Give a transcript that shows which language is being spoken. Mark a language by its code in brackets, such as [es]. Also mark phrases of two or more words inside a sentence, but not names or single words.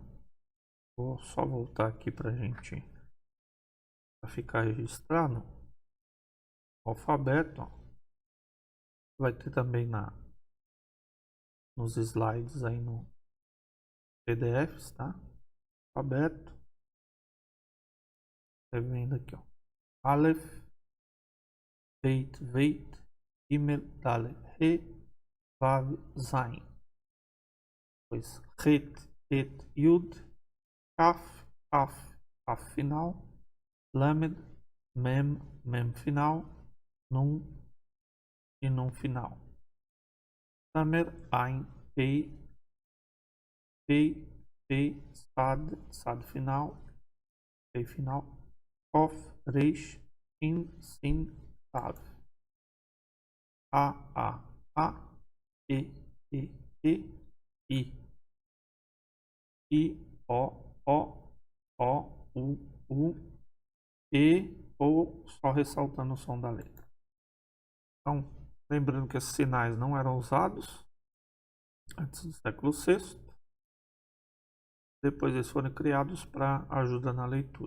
[pt] Vou só voltar aqui pra gente ficar registrado. O alfabeto, ó, vai ter também nos slides aí no PDFs, tá? Alfabeto. Tá vendo aqui, ó. [he] אלף, בית, גימל, דלת, הא, וו, זין. Depois חית, את, יוד, כף, כף סופית, למד, מם סופית, נון ו נון סופית. תמר, עין, פא, צד סופית, פא סופית, קוף, ריש, שין, תו. [pt] A, E, I, O, U, E, ou só ressaltando o som da letra. Então, lembrando que esses sinais não eram usados antes do século VI. Depois eles foram criados para ajuda na leitura.